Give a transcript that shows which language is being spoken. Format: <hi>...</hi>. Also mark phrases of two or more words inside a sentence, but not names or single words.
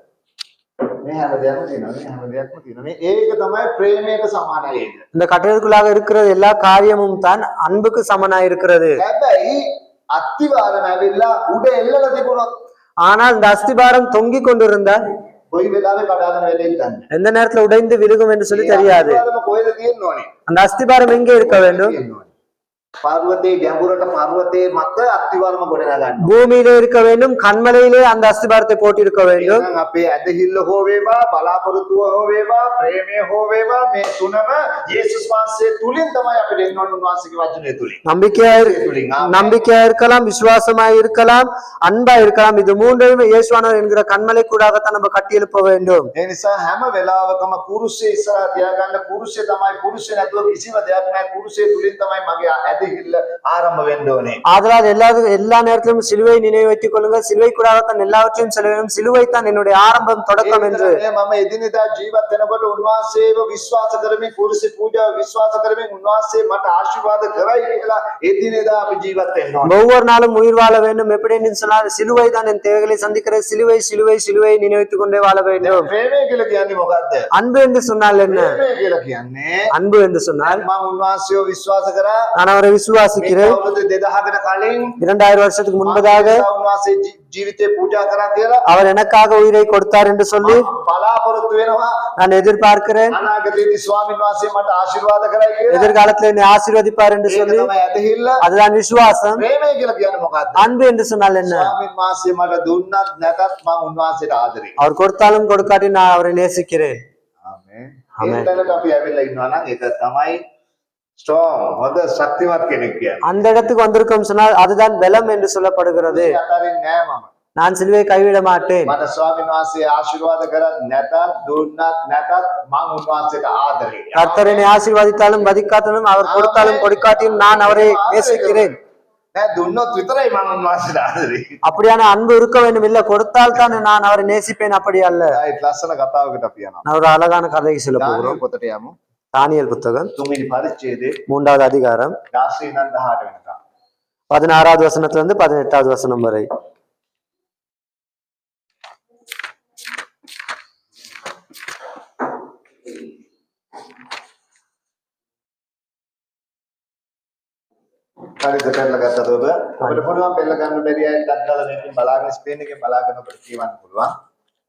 <si>මේ හැම දෙයක්ම තියෙනවා. මේ ඒක තමයි ප්‍රේමයට සමානයි.</si> <ta>இந்த கட்டிடத்துக்குள்ளாக இருக்கிற எல்லா காரியமும் தான் அன்புக்கு சமனாய் இருக்கிறது.</ta> <si>හැබැයි අත්තිවාරම ඇවිල්ලා උඩ එල්ලලා තිබුණොත්,</si> <ta>ஆனால் இந்த அஸ்திபாரம் தொங்கிக் கொண்டிருந்தால்</ta> <si>කොයි වෙලාවෙ කඩාගෙන වෙලෙන්නේ නැහැ.</si> <ta>எந்த நேரத்துல உடைந்து விழுகும் என்று சொல்லி தெரியாது.</ta> <si>අත්තිවාරම කොහෙද තියෙන්න ඕනේ?</si> <ta>அந்த அஸ்திபாரம் எங்கே இருக்க வேண்டும்?</ta> <si>පර්වතයේ ගැඹුරට පර්වතයේ මත අත්තිවාරම ගොඩනගා ගන්න.</si> <ta>பூமியிலே இருக்க வேண்டும், கண்மலையிலே அந்த அஸ்திபாரத்தை போட்டிருக்க வேண்டும்.</ta> <si>එහෙනම් අපේ ඇදහිල්ල හෝ වේවා, බලාපොරොත්තුව හෝ වේවා, ප්‍රේමය හෝ වේවා, මේ තුනම යේසුස් වහන්සේ තුලින් තමයි අපිට එන්න ඕනේ, උන්වහන්සේගේ වචනය තුලින්.</si> <ta>நம்பிக்கையா இருக்கலாம், விசுவாசமாய் இருக்கலாம், அன்பா இருக்கலாம். இது மூன்றையும் இயேசுவானவர் என்கிற கண்மலை கூடாகத்தான் நம்ம கட்டி எழுப்ப வேண்டும்.</ta> <si>ඒ නිසා හැම වෙලාවකම කුරුසිය ඉස්සරහ තියාගන්න. කුරුසිය තමයි, කුරුසිය නැතුව කිසිම දෙයක් නැහැ. කුරුසිය තුලින් තමයි මගේ ඇදහිල්ල ආරම්භ වෙන්න ඕනේ.</si> <ta>ஆதலால் எல்லா நேரத்திலும் சிலுவை நினைவு வைத்துக் கொள்ளுங்கள். சிலுவை கூடாகத்தான் எல்லாவற்றையும் செல்ல வேண்டும். சிலுவை தான் என்னுடைய ஆரம்பம், தொடக்கம் என்று.</ta> <si>මම එදිනෙදා ජීවත් වෙනකොට උන්වහන්සේව විශ්වාස කරමින්, කුරුසිය පූජාව විශ්වාස කරමින් උන්වහන්සේ මට ආශිර්වාද කරයි කියලා එදිනෙදා අපි ජීවත් වෙන්න ඕනේ.</si> <ta>ஒவ்வொரு நாளும் உயிர் வாழ வேண்டும். எப்படி என்று சொன்னால் சிலுவை தான் என் தேவைகளை சந்திக்கிற சிலுவை, சிலுவை, சிலுவை நினைவுத்துக் கொண்டே வாழ வேண்டும்.</ta> <si>ප්‍රේමය කියලා කියන්නේ මොකද්ද?</si> <ta>அன்பு என்று சொன்னால் என்ன?</ta> <si>ප්‍රේමය කියලා කියන්නේ</si> <ta>அன்பு என்று சொன்னால்</ta> <si>මම උන්වහන්සේව විශ්වාස කරා.</si> <ta>நான் அவரை விசுவாசிக்கிறேன்.</ta> <si>2000කට කලින්</si> <ta>2000 வருஷத்துக்கு முன்பதாக</ta> <si>උන්වහන්සේ ජීවිතේ පූජා කරා කියලා</si> <ta>அவர் எனக்காக உயிரை கொடுத்தார் என்று சொல்லி</ta> <si>බලාපොරොත්තු වෙනවා.</si> <ta>நான் எதிர்பார்க்கிறேன்.</ta> <si>අනාගතයේදී ස්වාමීන් වහන්සේ මට ආශිර්වාද කරයි කියලා.</si> <ta>எதிர்காலத்தில் என்னை ஆசீர்வதிப்பார் என்று சொல்லி.</ta> <si>ඒක තමයි ඇදහිල්ල.</si> <ta>அதுதான் விசுவாசம்.</ta> <si>ප්‍රේමය කියලා කියන්නේ මොකද්ද?</si> <ta>அன்பு என்று சொன்னால் என்ன?</ta> <si>ස්වාමීන් වහන්සේ මට දුන්නත් නැතත් මම උන්වහන්සේට ආදරේ.</si> <ta>அவர் கொடுத்தாலும் கொடுக்காட்டி நான் அவரை நேசிக்கிறேன்.</ta> <si>ආමේන්. ඒ තැනට අපි ඇවිල්ලා ඉන්නවා නම් ඒක තමයි ස්ට්‍රෝං, හොඳ ශක්තිමත් කෙනෙක් කියන්නේ.</si> <ta>அந்த இடத்துக்கு வந்திருக்கோம் சொன்னால் அதுதான் பலம் என்று சொல்லப்படுகிறது.</ta> <si>අතරින් නෑ මම.</si> <ta>நான் சிலுவை கைவிட மாட்டேன்.</ta> <si>මට ස්වාමීන් වහන්සේ ආශිර්වාද කරත් නැතත්, දුන්නත් නැතත් මම උන්වහන්සේට ආදරේ.</si> <ta>கர்த்தர் என்னை ஆசீர்வதித்தாலும் வதிக்காட்டாலும் அவர் கொடுத்தாலும் கொடுக்காட்டியும் நான் அவரை நேசிக்கிறேன்.</ta> <si>නෑ දුන්නොත් විතරයි මම උන්වහන්සේට ආදරේ.</si> <ta>அப்படியான அன்பு இருக்க வேண்டும். இல்ல கொடுத்தால் தான் நான் அவரை நேசிப்பேன், அப்படி அல்ல.</ta> <si>ඒ ලස්සන කතාවකට අපි යනවා.</si> <ta>நான் ஒரு அழகான கதைக்கு சொல்ல போகிறோம்.</ta> <si>දානියෙල් පොතට යමු.</si> <ta>தானியேல் புத்தகம்</ta> <si>3 පරිච්ඡේදයේ</si> <ta>3வது அதிகாரம்</ta> <si>16 ඉඳන් 18 වෙනකම්.</si> <ta>16வது வசனத்திலிருந்து 18வது வசனம் வரை.</ta> <si>හරිද පෙරලා ගත්තද ඔබ? අපිට පුළුවන් පෙරලා ගන්න බැරි අය ටක් ගාලා මේකෙන් බලාගෙන ස්පේන් එකෙන් බලාගෙන ඔබට කියවන්න පුළුවන්.</si>